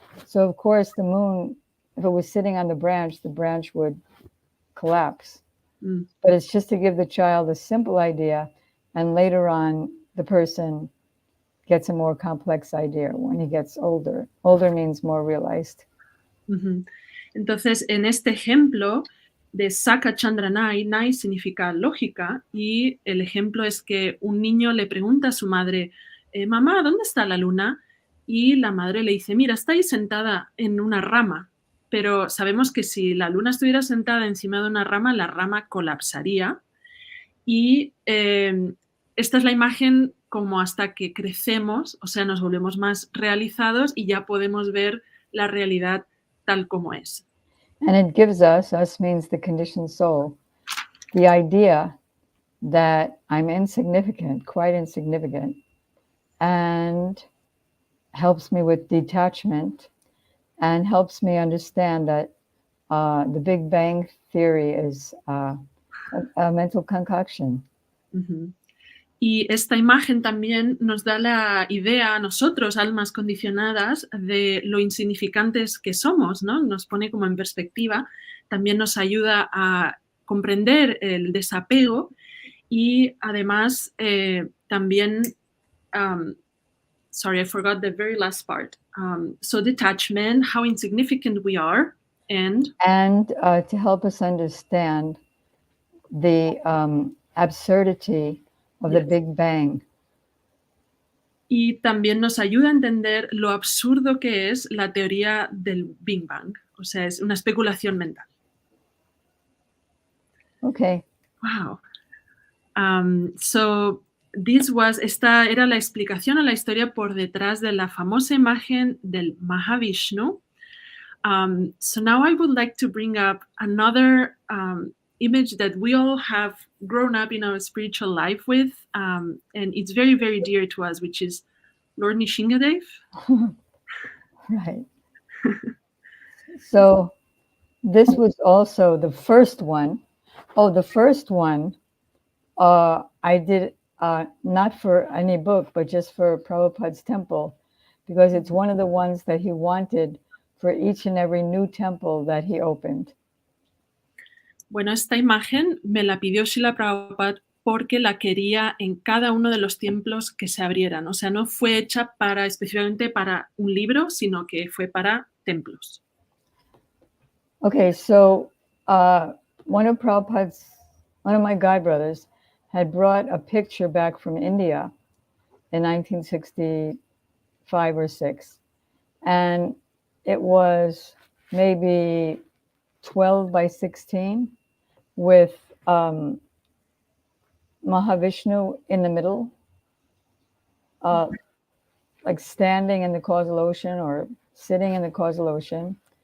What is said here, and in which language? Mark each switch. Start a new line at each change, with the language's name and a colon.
English: So of course the moon, if it was sitting on the branch would collapse. But it's just to give the child a simple idea, and later on the person gets a more complex idea when he gets older. Older means more realized.
Spanish: Entonces, en este ejemplo de Saka Chandra Nai, Nai significa lógica, y el ejemplo es que un niño le pregunta a su madre, mamá, ¿dónde está la luna? Y la madre le dice, mira, está ahí sentada en una rama. Pero sabemos que si la luna estuviera sentada encima de una rama, la rama colapsaría. Y esta es la imagen como hasta que crecemos, o sea, nos volvemos más realizados y ya podemos ver la realidad tal como es.
English: And it gives us means the conditioned soul, the idea that I'm insignificant, quite insignificant, and helps me with detachment, and helps me understand that the Big Bang Theory is a mental concoction.
Spanish: Y esta imagen también nos da la idea a nosotros, almas condicionadas, de lo insignificantes que somos, ¿no? Nos pone como en perspectiva, también nos ayuda a comprender el desapego y además también,
English: sorry, I forgot the very last part. So detachment, how insignificant we are, and to help us understand the absurdity of the Big Bang.
Spanish: Y también nos ayuda a entender lo absurdo que es la teoría del Big Bang. O sea, es una especulación mental.
English: Okay. Wow.
Spanish: So esta era la explicación a la historia por detrás de la famosa imagen del Mahavishnu.
English: So now I would like to bring up another image that we all have grown up in our spiritual life with, and it's very, very dear to us, which is Lord Nishingadev. Right. So this was also the first one. Oh, the first one I did not for any book, but just for Prabhupada's temple, because it's one of the ones that he wanted for each and every new temple that he opened.
Spanish: Bueno, esta imagen me la pidió Srila Prabhupada porque la quería en cada uno de los templos que se abrieran. O sea, no fue hecha específicamente para un libro, sino que fue para templos.
English: Okay, so one of my guide brothers had brought a picture back from India in 1964 5 or 6. And it was maybe 12 by 16 with Mahavishnu in the middle, like standing in the causal ocean or sitting in the causal ocean.